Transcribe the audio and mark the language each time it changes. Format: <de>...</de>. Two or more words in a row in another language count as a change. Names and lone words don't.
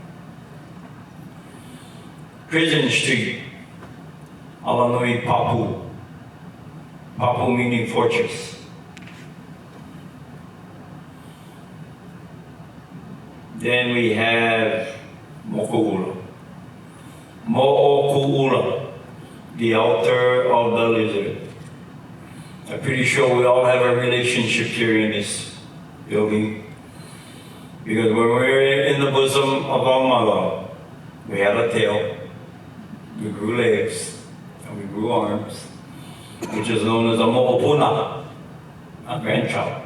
<en>Prison Street,</en> <haw>Alanui Papu.</haw> <en>Kapu meaning fortress. Then we have Mokuʻula. Mokuʻula, the altar of the lizard. I'm pretty sure we all have a relationship here in this building. Because when we were in the bosom of our mother, we had a tail, we grew legs, and we grew arms, which is known as a mo'opuna, a grandchild.</en>